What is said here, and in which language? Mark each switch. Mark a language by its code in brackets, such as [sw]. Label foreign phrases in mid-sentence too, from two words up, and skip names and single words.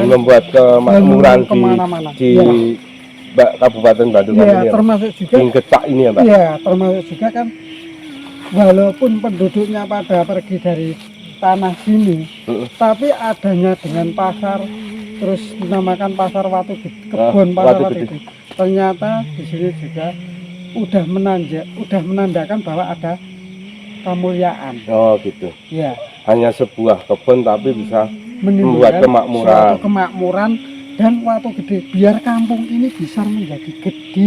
[id] membuat kemakmuran di kemana-mana. Kabupaten Bandung Ya, ini ya, Pak? termasuk juga Di Kecak ini ya, Pak? ya termasuk juga kan walaupun penduduknya pada pergi dari tanah sini, tapi adanya dengan pasar, terus dinamakan pasar Watu Gede, kebun pasar Watu Watu Gede. Gede. Ternyata di sini juga udah menandakan bahwa ada kemuliaan. Oh gitu. Ya, Hanya sebuah kebun tapi bisa menimbulkan membuat kemakmuran. suatu kemakmuran dan Watu Gede biar kampung ini bisa menjadi gede,